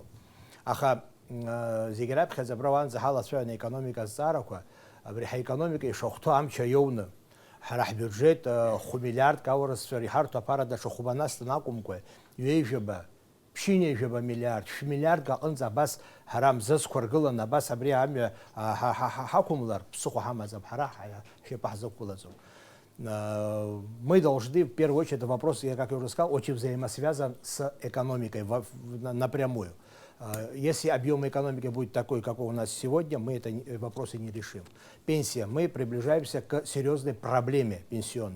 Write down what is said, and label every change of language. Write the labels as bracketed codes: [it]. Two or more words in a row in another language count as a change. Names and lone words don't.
[ab] Аха зегьы раԥхьаӡа абра уаанӡа ҳалацәажәан аекономика азҵаарақәа, абри ҳаекономика ишахәҭоу амч аиоуны, ҳара ҳбиуџьет 5 миллиардк аурысшәа иҳарҭо аԥара даҽа хәбанасҭан акәымкәа, ҩеижәаба, ԥшьынҩажәаба миллиард, 7 миллиардк аҟынӡа абас ҳара мзызқәа ргыланы, абас абри амҩа ҳақәымлар, ԥсыхәа ҳамаӡам, ҳара ҳшьапы ҳзықәылаӡом. [ru] Мы должны, в первую очередь, этот вопрос, я, как я уже сказал, очень взаимосвязан с экономикой напрямую. Если объем экономики будет такой, какой у нас сегодня, мы эти вопросы не решим. Пенсия. Мы приближаемся к серьезной проблеме пенсионной.